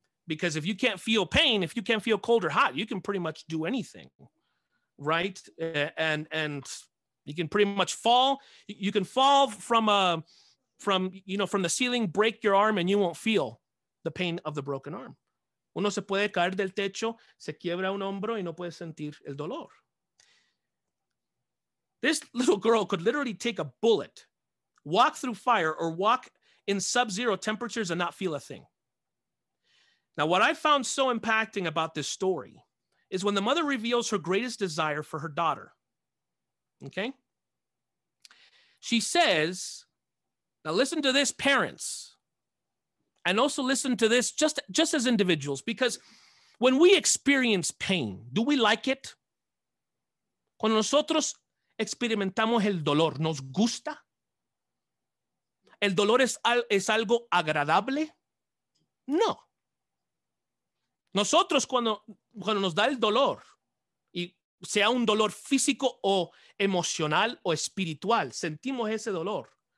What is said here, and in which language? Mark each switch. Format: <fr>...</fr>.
<en>Because if you can't feel pain, if you can't feel cold or hot, you can pretty much do anything, right? And you can pretty much fall. You can fall from the ceiling, break your arm, and you won't feel the pain of the broken arm.</en> <es>Uno se puede caer del techo, se quiebra un hombro y no puede sentir el dolor.</es> <en>This little girl could literally take a bullet, walk through fire, or walk in sub-zero temperatures and not feel a thing. Now, what I found so impacting about this story is when the mother reveals her greatest desire for her daughter. Okay? She says, now listen to this, parents, and also listen to this just as individuals, because when we experience pain, do we like it?</en> <es>Cuando nosotros experimentamos el dolor, ¿nos gusta? ¿El dolor es algo agradable? No. Nosotros cuando nos da el dolor, y sea un dolor físico o emocional o espiritual, sentimos ese dolor.</es>